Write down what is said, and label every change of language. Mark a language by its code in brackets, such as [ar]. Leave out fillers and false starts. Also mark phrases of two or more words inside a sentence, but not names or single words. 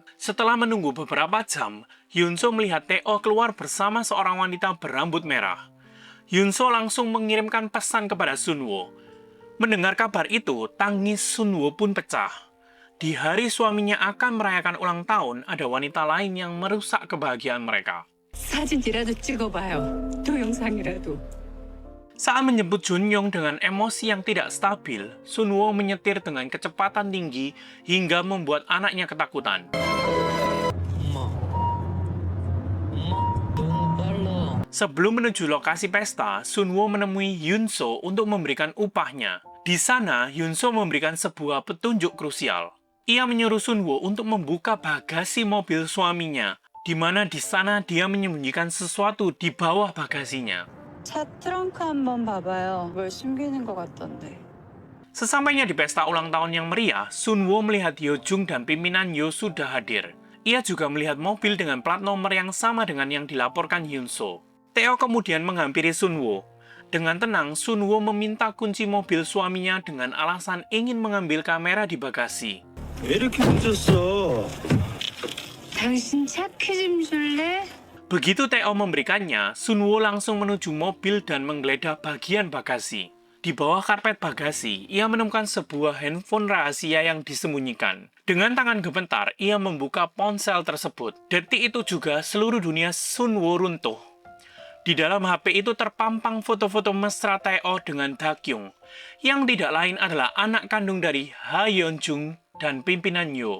[id] Setelah menunggu beberapa jam, Yunso melihat Tae-oh keluar bersama seorang wanita berambut merah. Yunso langsung mengirimkan pesan kepada Sunwoo. Mendengar kabar itu, tangis Sunwoo pun pecah. Di hari suaminya akan merayakan ulang tahun, ada wanita lain yang merusak kebahagiaan mereka. [ko] 사진이라도 찍어봐요. 동영상이라도. [id] Saat menjemput Junyoung dengan emosi yang tidak stabil, Sunwoo menyetir dengan kecepatan tinggi hingga membuat anaknya ketakutan. Sebelum menuju lokasi pesta, Sunwoo menemui Yunso untuk memberikan upahnya. Di sana, Yunso memberikan sebuah petunjuk krusial. Ia menyuruh Sunwoo untuk membuka bagasi mobil suaminya, di mana di sana dia menyembunyikan sesuatu di bawah bagasinya. [ko] 차 트렁크 한번 봐봐요. 뭘 숨기는 것 같던데. [id] Sesampainya di pesta ulang tahun yang meriah, Sunwoo melihat Hyojung dan pimpinan Yo sudah hadir. Ia juga melihat mobil dengan plat nomor yang sama dengan yang dilaporkan Yunso. Tae-oh kemudian menghampiri Sunwoo. Dengan tenang, Sunwoo meminta kunci mobil suaminya dengan alasan ingin mengambil kamera di bagasi. [ko] 왜 이렇게 늦었어? 당신 차 키 좀 줄래? [id] Begitu Tae-oh memberikannya, Sunwoo langsung menuju mobil dan menggeledah bagian bagasi. Di bawah karpet bagasi, ia menemukan sebuah handphone rahasia yang disembunyikan. Dengan tangan gemetar, ia membuka ponsel tersebut. Detik itu juga seluruh dunia Sunwoo runtuh. Di dalam HP itu terpampang foto-foto mesra Tae-oh dengan Da-kyung, yang tidak lain adalah anak kandung dari Ha Yeon-jung dan pimpinan Yo.